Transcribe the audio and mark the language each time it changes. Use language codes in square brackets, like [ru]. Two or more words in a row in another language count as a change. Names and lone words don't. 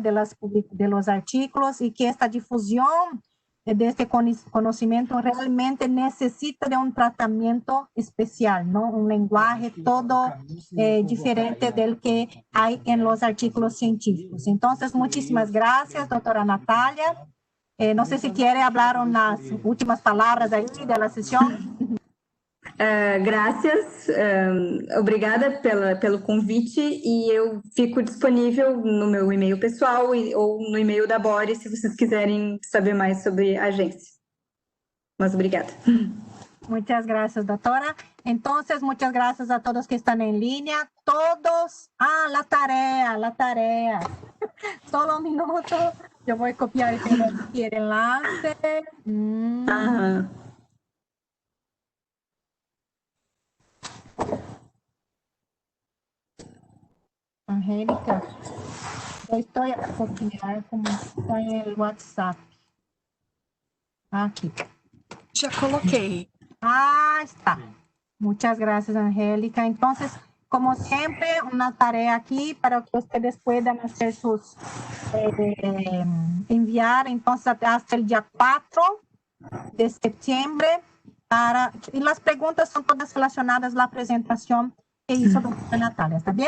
[es] De los artículos y que esta difusión de este conocimiento realmente necesita de un tratamiento especial, ¿no? Un lenguaje todo diferente del que hay en los artículos científicos. Entonces, muchísimas gracias, doctora Natalia. No sé si quiere hablar unas últimas palabras ahí de la sesión. [pt] Graças, obrigada pelo convite e eu fico disponível no meu e-mail pessoal ou no e-mail da Boris se vocês quiserem saber mais sobre a agência. Mas obrigada. [es] Muchas gracias, doctora. Entonces, muchas gracias a todos que están en línea. Todos, la tarea. Solo un minuto. Yo voy a copiar el enlace. Angélica, yo estoy a copiar como está en el WhatsApp. Aquí. [pt] Já coloquei. [es] Está. Muchas gracias, Angélica. Entonces, como siempre, una tarea aquí para que ustedes puedan hacer sus, enviar, entonces, hasta el día 4 de septiembre. Y las preguntas son todas relacionadas a la presentación que hizo doctora Natalia, ¿está bien?